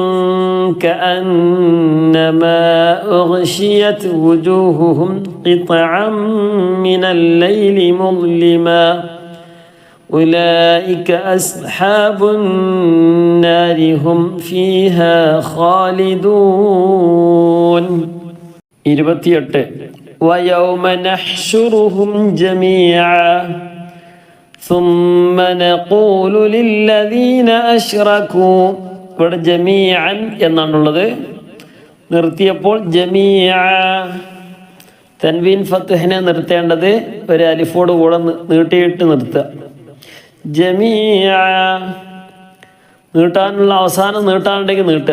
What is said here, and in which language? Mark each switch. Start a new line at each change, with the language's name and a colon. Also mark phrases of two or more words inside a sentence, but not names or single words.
Arabic: كأنما أغشيت وجوههم قطعا من الليل مظلما أولئك أصحاب النار هم فيها خالدون. 28 ويوم نحشرهم جميعا ثم نقول للذين أشركوا.
Malayalam: ഇവിടെ ജമീഅൻ എന്നാണുള്ളത്. നിർത്തിയപ്പോൾ ജമീഅ. തൻവീൻ ഫത്ഹിനെ നിർത്തേണ്ടത് ഒരു അലിഫോട് കൂടെ നീട്ടിയിട്ട് നിർത്തുക. ജമീഅ. നീട്ടാനുള്ള അവസാനം നീട്ടാനുണ്ടെങ്കിൽ നീട്ടുക.